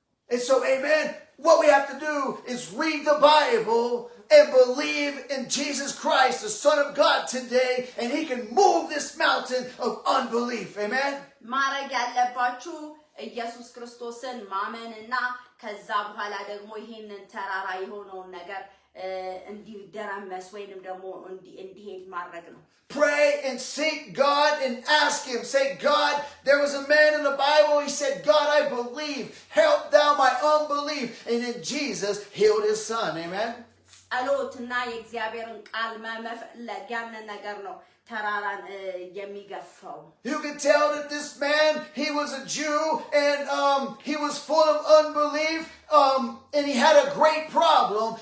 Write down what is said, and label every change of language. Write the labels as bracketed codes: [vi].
[en] And so, amen, what we have to do is read the Bible and believe in Jesus Christ, the Son of God today, and He can move this mountain of unbelief. Amen. [am] ማድረግ ያለባችሁ ኢየሱስ ክርስቶስን ማመንና ከዛ በኋላ ደግሞ ይሄንን ተራራ የሆነውን ነገር እንዲደረመስ ወይንም ደግሞ እንዲሄድ ማድረግ ነው። [en] Pray and seek God and ask Him. Say, God, there was a man in the Bible, he said, God, I believe. Help thou my unbelief. And then Jesus healed his son. Amen. [am] ጸሎትና የእግዚአብሔርን ቃል መፈለግ ያንን ነገር ነው ተራራን የሚገፋው። [en] You can tell that this man, he was a Jew and he was full of unbelief and he had a great problem.